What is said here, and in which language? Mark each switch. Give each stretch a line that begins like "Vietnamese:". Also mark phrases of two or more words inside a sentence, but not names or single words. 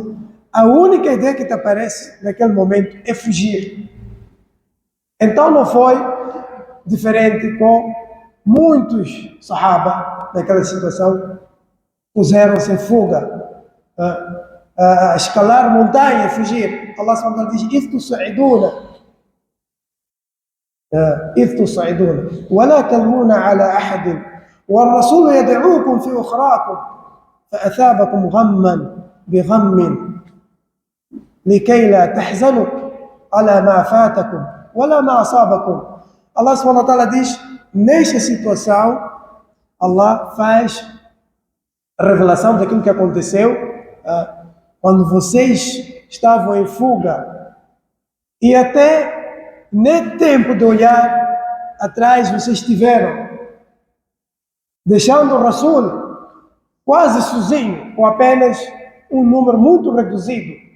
Portuguese: A única ideia que te aparece naquele momento é fugir. Então não foi diferente com muitos sahaba naquela situação, puseram-se em fuga, a escalar montanha, fugir.
Arabic: الله سبحانه وتعالى diz: إذ تصعدون ولا تلوون على أحد والرسول يدعوكم في أخراكم فأثابكم غما بغم لكي لا تحزنوا على ما فاتكم ولا ما أصابكم. الله سبحانه وتعالى
Portuguese: diz: nesta situação, Allah faz a revelação daquilo que aconteceu quando vocês estavam em fuga e até nem tempo de olhar atrás vocês tiveram, deixando o Rasul quase sozinho, com apenas um número muito reduzido.